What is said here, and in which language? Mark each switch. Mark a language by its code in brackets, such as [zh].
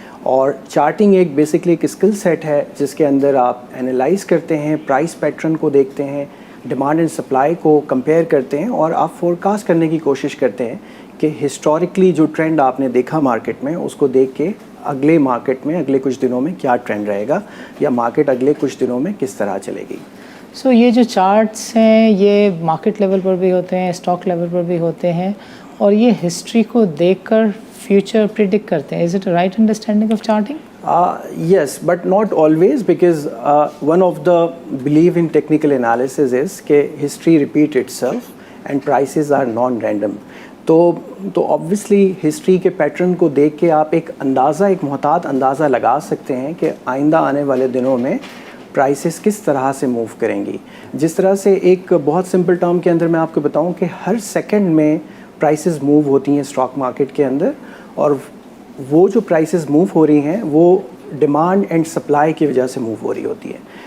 [ur] اور چارٹنگ ایک بیسکلی ایک اسکل سیٹ ہے جس کے اندر آپ انالائز کرتے ہیں, پرائس پیٹرن کو دیکھتے ہیں, ڈیمانڈ اینڈ سپلائی کو کمپیئر کرتے ہیں, اور آپ فورکاسٹ کرنے کی کوشش کرتے ہیں کہ ہسٹوریکلی جو ٹرینڈ آپ نے دیکھا مارکیٹ میں اس کو دیکھ کے اگلے مارکیٹ میں اگلے کچھ دنوں میں کیا ٹرینڈ رہے گا, یا مارکیٹ اگلے کچھ دنوں میں کس طرح چلے گی. سو یہ جو چارٹس ہیں یہ مارکیٹ لیول پر بھی ہوتے ہیں, اسٹاک لیول پر بھی ہوتے ہیں, اور یہ ہسٹری کو دیکھ کر فیوچر پریڈکٹ کرتے ہیں. [en] Is it right understanding of charting? Yes, but not always, because one of the belief in technical analysis is [ur] کہ [en] history repeat itself and prices are non-random. [ur] تو obviously history کے pattern کو دیکھ کے آپ ایک محتاط اندازہ لگا سکتے ہیں کہ آئندہ آنے والے دنوں میں پرائسز کس طرح سے موو کریں گی. جس طرح سے ایک بہت سمپل ٹرم کے اندر میں آپ کو بتاؤں کہ ہر سیکنڈ میں پرائسز موو ہوتی ہیں اسٹاک مارکیٹ کے اندر, اور وہ جو پرائسز موو ہو رہی ہیں وہ ڈیمانڈ اینڈ سپلائی کی وجہ سے موو ہو رہی ہوتی ہے.